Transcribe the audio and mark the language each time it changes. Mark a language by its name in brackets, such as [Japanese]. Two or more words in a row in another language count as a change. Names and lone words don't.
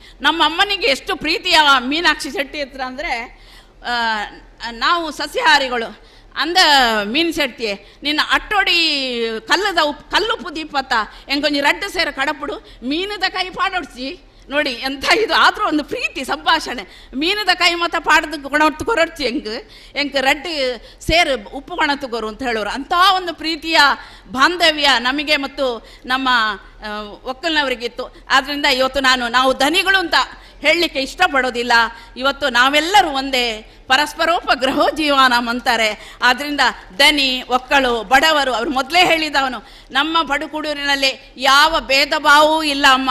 [Kannada] ನಮ್ಮ ಅಮ್ಮನಿಗೆ ಎಷ್ಟು ಪ್ರೀತಿಯ ಮೀನಾಕ್ಷಿ ಶೆಟ್ಟಿ ಹತ್ರ ಅಂದರೆ, ನಾವು ಸಸ್ಯಾಹಾರಿಗಳು ಅಂದ ಮೀನ್ ಶೆಟ್ಟಿ [Tulu] ನಿನ್ನ ಅಟ್ಟೋಡಿ ಕಲ್ಲುಪ್ಪು ದೀಪತ್ತ ಎಂಗೊಂಜಿ ರಡ್ಡು ಸೇರು ಕಡಪುಡು ಮೀನದ ಕೈ ಪಾಡೊಡ್ಸಿ [Kannada] ನೋಡಿ ಎಂಥ ಇದು. ಆದರೂ ಒಂದು ಪ್ರೀತಿ ಸಂಭಾಷಣೆ. [Tulu] ಮೀನದ ಕೈ ಮತ್ತು ಪಾಡದ ಕೊಣತ್ತು ಕೊರಡ್ಸಿ ಎಂಕ್ ರಡ್ಡು ಸೇರು ಉಪ್ಪು ಕೊಣತ್ತು ಕೊರು [Kannada] ಅಂತ ಹೇಳೋರು. ಅಂಥ ಒಂದು ಪ್ರೀತಿಯ ಬಾಂಧವ್ಯ ನಮಗೆ ಮತ್ತು ನಮ್ಮ ಒಕ್ಕಲ್ನವರಿಗಿತ್ತು. ಆದ್ದರಿಂದ ಇವತ್ತು ನಾವು ಧನಿಗಳು ಅಂತ ಹೇಳಲಿಕ್ಕೆ ಇಷ್ಟಪಡೋದಿಲ್ಲ. ಇವತ್ತು ನಾವೆಲ್ಲರೂ ಒಂದೇ, [Sanskrit] ಪರಸ್ಪರೋಪಗ್ರಹೋ ಜೀವನಂ [Kannada] ಅಂತಾರೆ. ಆದ್ದರಿಂದ ದನಿ ಒಕ್ಕಳು ಬಡವರು, ಅವರು ಮೊದಲೇ ಹೇಳಿದವನು, ನಮ್ಮ ಪಡುಕೂಡೂರಿನಲ್ಲಿ ಯಾವ ಭೇದ ಭಾವವೂ ಇಲ್ಲ ಅಮ್ಮ.